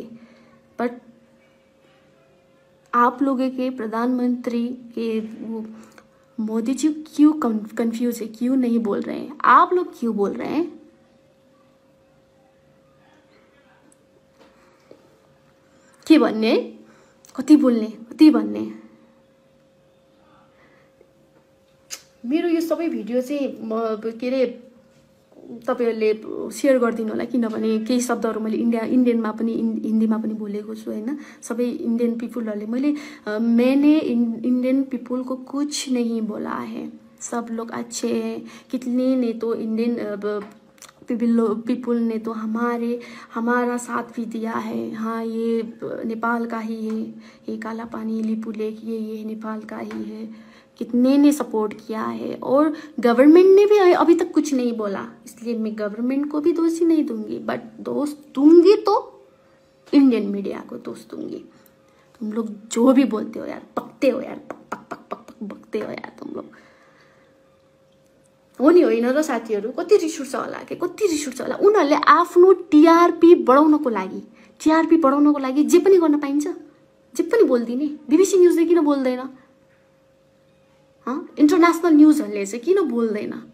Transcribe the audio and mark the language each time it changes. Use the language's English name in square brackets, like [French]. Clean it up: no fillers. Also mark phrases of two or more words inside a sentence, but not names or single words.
[Hindi] बट आप लोगों के प्रधानमंत्री के वो मोदी जी क्यों कंफ्यूज है, क्यों नहीं बोल रहे हैं? आप लोग क्यों बोल रहे हैं? [Nepali] के भन्ने, कति बोल्ने, कति भन्ने। मेरो यो सबै भिडियो चाहिँ के अरे तपाईँहरूले सेयर गरिदिनु होला, किनभने केही शब्दहरू मैले इन्डियनमा पनि हिन्दीमा पनि बोलेको छु होइन। सबै इंडियन पीपुलहरूले [Hindi] मैंने [English] Indian people [Hindi] को कुछ नहीं बोला है, सब लोग अच्छे हैं। कितने ने तो [English] Indian people [Hindi] ने तो हमारा साथ भी दिया है। हाँ, ये नेपाल का ही है, ये काला पानी लिपू लेक ये नेपाल का ही है। कितने ने सपोर्ट किया है, और गवर्नमेंट ने भी अभी तक कुछ नहीं बोला, इसलिए मैं गवर्नमेंट को भी दोषी नहीं दूंगी, बट दोष दूंगी तो इंडियन मीडिया को दोष दूंगी। तुम लोग जो भी बोलते हो यार, पकते हो यार, पक पक पक पक पक बकते हो यार तुम लोग। [Nepali] हो नि होइन र साथीहरू, कति रिस उठ्छ होला के, कति रिस उठ्छ होला। उनीहरूले आफ्नो टिआरपी बढाउनको लागि जे पनि गर्न पाइन्छ, जे पनि बोलिदिने। बीबीसी न्युजले किन बोल्दैन? [English] international newsहरूले [Nepali] चाहिँ किन बोल्दैन?